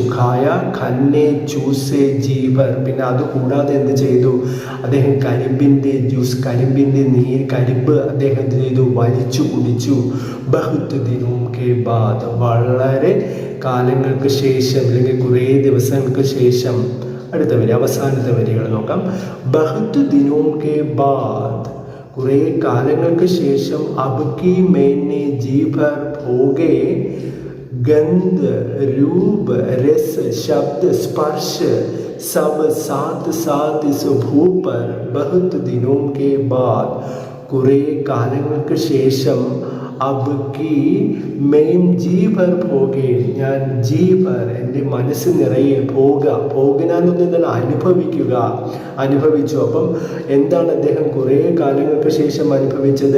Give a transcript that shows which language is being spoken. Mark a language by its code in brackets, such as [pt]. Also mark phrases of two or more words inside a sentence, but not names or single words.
[hi] खाए गन्ने चूसे जी भर, [ml] പിന്നെ അതുകൂടാതെ എന്ത് ചെയ്തു, അദ്ദേഹം കരിമ്പിൻ്റെ ജ്യൂസ്, കരിമ്പിൻ്റെ നീര്, കരിമ്പ് അദ്ദേഹം എന്ത് ചെയ്തു, വലിച്ചു കുടിച്ചു. [hi] बहुत दिनों के बाद [ml] വളരെ കാലങ്ങൾക്ക് ശേഷം അല്ലെങ്കിൽ കുറേ ദിവസങ്ങൾക്ക് ശേഷം. അടുത്ത വരി, അവസാനത്തെ വരികൾ നോക്കാം. [hi] बहुत दिनों के बाद [ml] കുറേ കാലങ്ങൾക്ക് ശേഷം, [hi] അബ്കി मैंने जी भर भोगे, गंध रूप रस शब्द स्पर्श सब साथ साथ इस भू पर. बहुत दिनों के बाद [ml] കുറേ കാലങ്ങൾക്ക് ശേഷം, [hi] अबकी मैंने जी भर भोगे, [ml] ഞാൻ [hi] जी भर [ml] എൻ്റെ മനസ്സ് നിറയെ, ഭോഗനാന്നൊന്നും അനുഭവിച്ചു. അപ്പം എന്താണ് അദ്ദേഹം കുറേ കാലങ്ങൾക്ക് ശേഷം അനുഭവിച്ചത്?